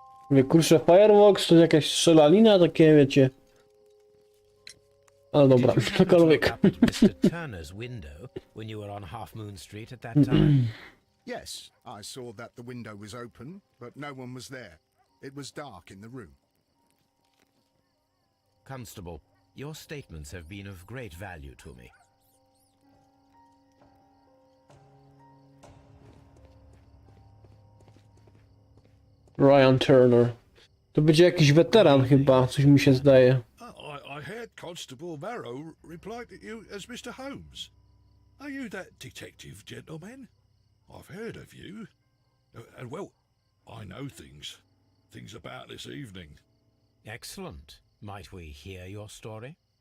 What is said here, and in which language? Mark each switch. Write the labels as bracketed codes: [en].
[pl] Mówię, kurczę, fireworks to jakaś strzelanina, takie wiecie. Ale dobra, cokolwiek. [en] Mr. Turner's window when you were on Half Moon Street at that time? Yes, I saw that the window was open, but no one was there. It was dark in the room. Constable, your statements have been of great value to me. Ryan Turner. [pl] To będzie jakiś weteran chyba, coś mi się zdaje. [en] I heard Constable Marrow reply to you as Mr. Holmes. Are you that detective gentleman? I've heard of you. And well, I know things about this evening. Excellent. Might we hear your story?